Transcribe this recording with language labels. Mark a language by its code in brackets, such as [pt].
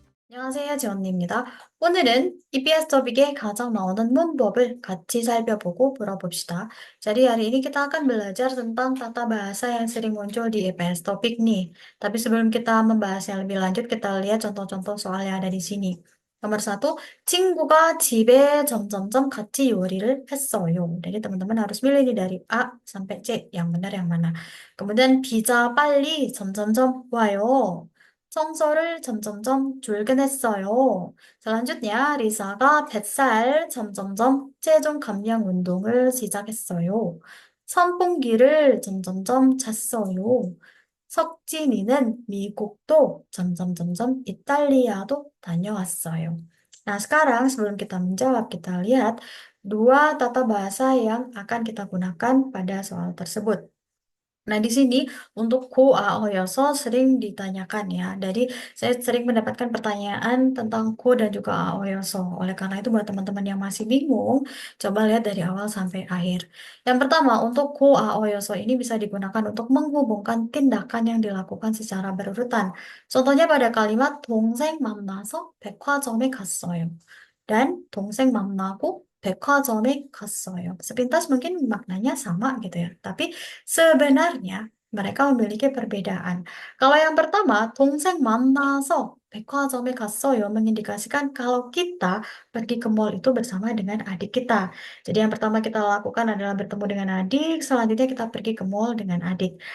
[ko] 안녕하세요, 지원입니다. 오늘은 EBS 토픽에 가장 나오는 문법을 같이 살펴보고 물어봅시다. [id] Jadi hari ini kita akan belajar tentang tata bahasa yang sering muncul di EBS topik nih. Tapi sebelum kita membahas yang lebih lanjut, kita lihat contoh-contoh soal yang ada di sini. Nomor satu, [ko] 친구가 집에 점점점 같이 요리를 했어요. [id] Jadi teman-teman harus milih nih dari A sampai C, yang benar yang mana. Kemudian [ko] 비자 빨리 점점점 와요. 청소를 점점점 줄긴 했어요. [id] selanjutnya, [ko] 리사가 뱃살 점점점 체중 감량 운동을 시작했어요. 선풍기를 점점점 잤어요. 석진이는 미국도 점점점점 이탈리아도 다녀왔어요. [id] Nah, sekarang sebelum kita menjawab, kita lihat dua tata bahasa yang akan kita gunakan pada soal tersebut. Nah, di sini untuk 고아어여서 sering ditanyakan ya. Jadi, saya sering mendapatkan pertanyaan tentang ko dan juga aoyoso. Oleh karena itu, buat teman-teman yang masih bingung, coba lihat dari awal sampai akhir. Yang pertama, untuk 고아어여서 ini bisa digunakan untuk menghubungkan tindakan yang dilakukan secara berurutan. Contohnya pada kalimat [ko] 동생 만나서 백화점에 갔어요. Dan 동생 만나고 백화점에 갔어요. [id] Sepintas mungkin maknanya sama gitu ya. Tapi sebenarnya mereka memiliki perbedaan. Kalau yang pertama, [ko] 동생 만나서 백화점에 갔어요 [id] mengindikasikan kalau kita pergi ke mall itu bersama dengan adik kita. Jadi yang pertama kita lakukan adalah bertemu dengan adik, selanjutnya kita pergi ke mall dengan adik.